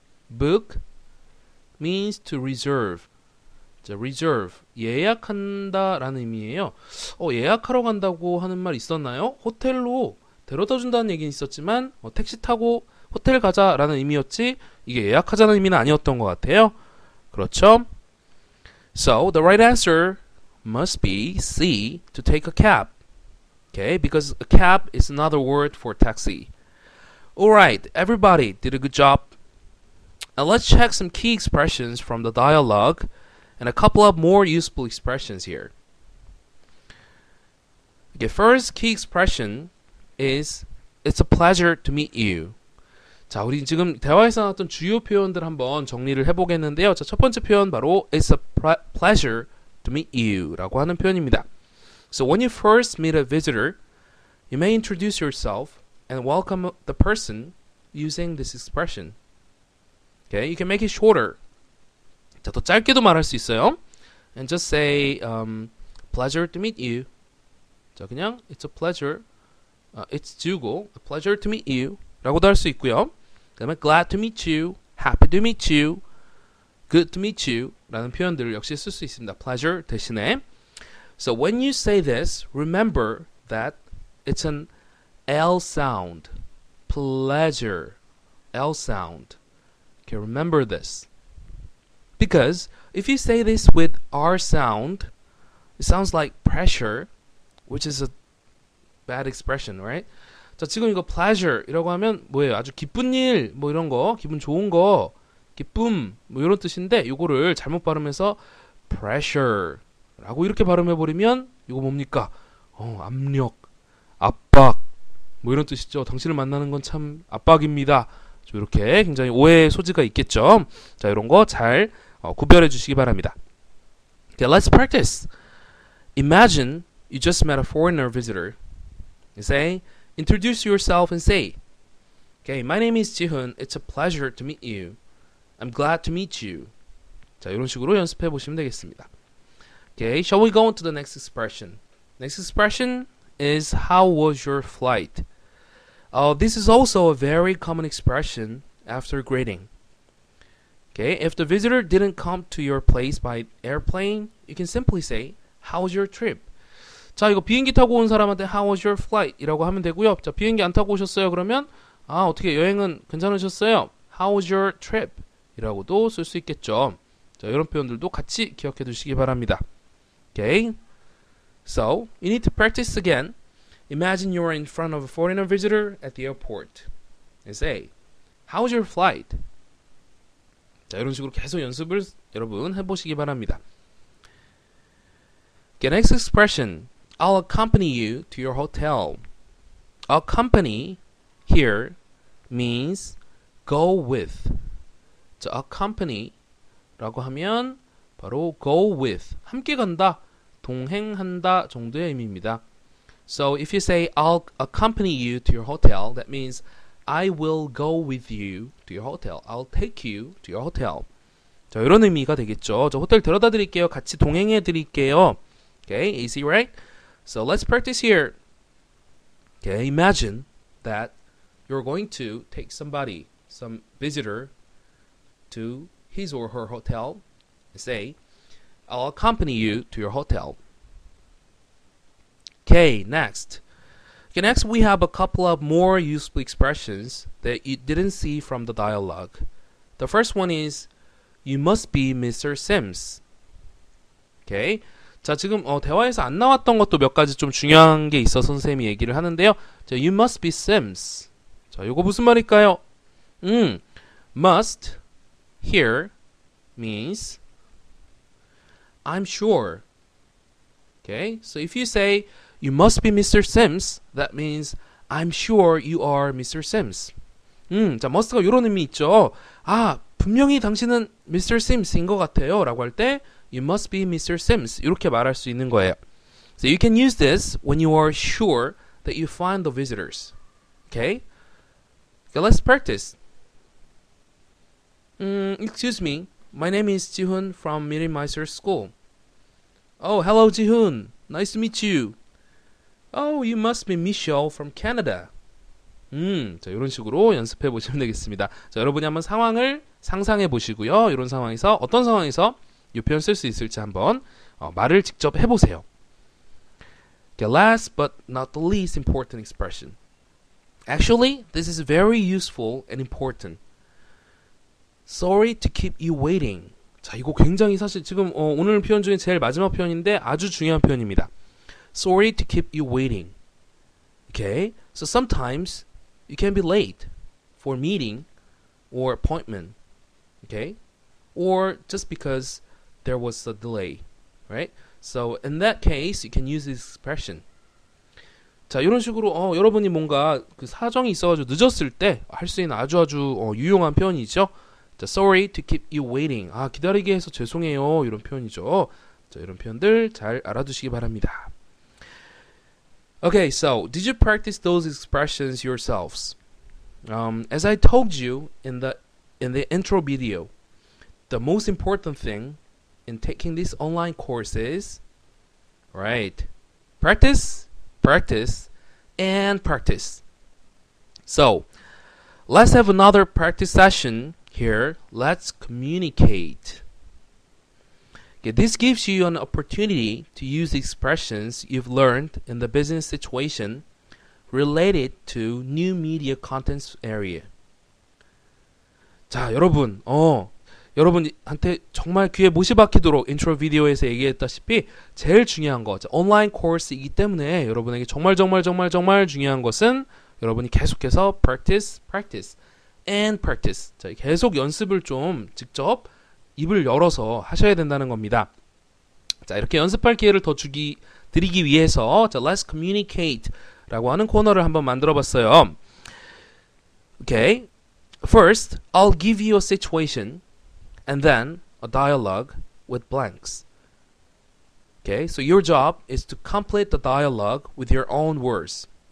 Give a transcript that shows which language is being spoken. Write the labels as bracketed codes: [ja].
[en] Book means to reserve. [ko] 자, reserve 예약한다 라는 의미예요. 예약하러 간다고 하는 말 있었나요? 호텔로 데려다 준다는 얘기는 있었지만 택시 타고 호텔 가자 라는 의미였지 이게 예약하자는 의미는 아니었던 것 같아요. 그렇죠? [en] So the right answer must be C, to take a cab. Okay, because a cab is another word for taxi. Alright, everybody did a good job. Now let's check some key expressions from the dialogue and a couple of more useful expressions here. Okay, first key expression is It's a pleasure to meet you. [ko] 자, 우리 지금 대화에서 나왔던 주요 표현들 한번 정리를 해보겠는데요. 자, 첫 번째 표현 바로 [en] It's a pleasure to meet you [ko] 라고 하는 표현입니다. [en] So when you first meet a visitor, you may introduce yourself and welcome the person using this expression. Okay, you can make it shorter. [ko] 자, 더 짧게도 말할 수 있어요. [en] And just say, pleasure to meet you. [ko] 자, 그냥 [en] it's a pleasure. It's [ko] 주고, [en] a pleasure to meet you. [ko] 라고도 할 수 있고요. 그 다음에 [en] glad to meet you, [ko] happy to meet you, good to meet you 라는 표현들을 역시 쓸 수 있습니다. [en] pleasure [ko] 대신에. [en] So when you say this, remember that it's an L sound. pleasure. L sound. Okay, remember this. Because if you say this with R sound, it sounds like pressure, which is a bad expression, right? [ko] 자, 지금 이거 pleasure 이라고 하면 뭐예요? 아주 기쁜 일, 뭐 이런 거, 기분 좋은 거, 기쁨, 뭐 이런 뜻인데 이거를 잘못 발음해서 pressure 라고 이렇게 발음해버리면 이거 뭡니까? 압력, 압박, 뭐 이런 뜻이죠. 당신을 만나는 건 참 압박입니다. 좀 이렇게 굉장히 오해의 소지가 있겠죠. 자, 이런 거 잘 구별해 주시기 바랍니다. [en] Okay, let's practice. Imagine you just met a foreigner visitor. You say, introduce yourself and say, okay, my name is Jihoon. It's a pleasure to meet you. I'm glad to meet you. [ko] 자, 이런 식으로 연습해 보시면 되겠습니다. [en] Okay, shall we go on to the next expression? Next expression is how was your flight? This is also a very common expression after greeting. Okay, if the visitor didn't come to your place by airplane, you can simply say, how was your trip? [ko] 자, 이거 비행기 타고 온 사람한테 [en] How was your flight? [ko] 이라고 하면 되고요. 자, 비행기 안 타고 오셨어요? 그러면 어떻게 여행은 괜찮으셨어요? [en] How was your trip? [ko] 이라고도 쓸 수 있겠죠. 자, 이런 표현들도 같이 기억해 두시기 바랍니다. [en] Okay? So, you need to practice again. Imagine you are in front of a foreigner visitor at the airport. And say, How was your flight? [ko] 자, 이런 식으로 계속 연습을 여러분 해보시기 바랍니다. [en] Okay, next expression. I'll accompany you to your hotel. Accompany here means go with. [ko] 자, accompany 라고 하면 바로 go with. 함께 간다, 동행한다 정도의 의미입니다. [en] So if you say I'll accompany you to your hotel, that means I will go with you to your hotel. I'll take you to your hotel. [ko] 자, 이런 의미가 되겠죠. 저 호텔 데려다 드릴게요. 같이 동행해 드릴게요. [en] Okay, easy, right? So let's practice here. Okay, imagine that you're going to take somebody, some visitor, to his or her hotel and say, I'll accompany you to your hotel. Okay, next. Okay, next we have a couple of more useful expressions that you didn't see from the dialogue. The first one is You must be Mr. Sims. Okay. [ko] 자, 지금 대화에서 안 나왔던 것도 몇 가지 좀 중요한 게 있어서 선생님이 얘기를 하는데요. [en] 자, You must be Sims. [ko] 자, 이거 무슨 말일까요? [en] Must here means I'm sure. Okay, so if you say you must be Mr. Sims, that means I'm sure you are Mr. Sims. [ko] 자, must가 이런 의미 있죠. 아, 분명히 당신은 Mr. Sims인 것 같아요 라고 할 때 [en] You must be Mr. Sims [ko] 이렇게 말할 수 있는 거예요. [en] So you can use this when you are sure that you find the visitors. Okay? Okay, let's practice. Excuse me. My name is Ji-hoon from Mirimaiser School. Oh, hello Ji-hoon. Nice to meet you. Oh, you must be Michelle from Canada. [ko] 자, 이런 식으로 연습해 보시면 되겠습니다. 자, 여러분이 한번 상황을 상상해 보시고요. 이런 상황에서 어떤 상황에서 이 표현 쓸 수 있을지 한번 말을 직접 해보세요. [en] Okay, last but not the least important expression. Actually, this is very useful and important. Sorry to keep you waiting. [ko] 자, 이거 굉장히 사실 지금 오늘 표현 중에 제일 마지막 표현인데 아주 중요한 표현입니다. [en] Sorry to keep you waiting. Okay, so sometimes you can be late for a meeting or appointment. Okay, or just because there was a delay, right? So in that case, you can use this expression. [ko] 자, 이런 식으로 여러분이 뭔가 그 사정이 있어가지고 늦었을 때 할 수 있는 아주 유용한 표현이죠. 자, [en] sorry to keep you waiting. [ko] 아, 기다리게 해서 죄송해요. 이런 표현이죠. 자, 이런 표현들 잘 알아두시기 바랍니다. [en] Okay, so did you practice those expressions yourselves? As I told you in the intro video, the most important thing in taking this online course is, right, practice, practice, and practice. So, let's have another practice session here. Let's communicate. Okay, this gives you an opportunity to use expressions you've learned in the business situation related to new media contents area. [ko] 자, 여러분한테 정말 귀에 못이 박히도록 인트로 비디오에서 얘기했다시피 제일 중요한 거, 온라인 코र्स이기 때문에 여러분에게 정말 중요한 것은 여러분이 계속해서 [en] practice, practice, and practice. [ko] 자, 계속 연습을 좀 직접 입을 열어서 하셔야 된다는 겁니다. 자, 이렇게 연습할 기회를 더 드리기 위해서 자, Let's Communicate 라고 하는 코너를 한번 만들어 봤어요. [en] Okay. First, I'll give you a situation and then a dialogue with blanks. Okay, so your job is to complete the dialogue with your own words.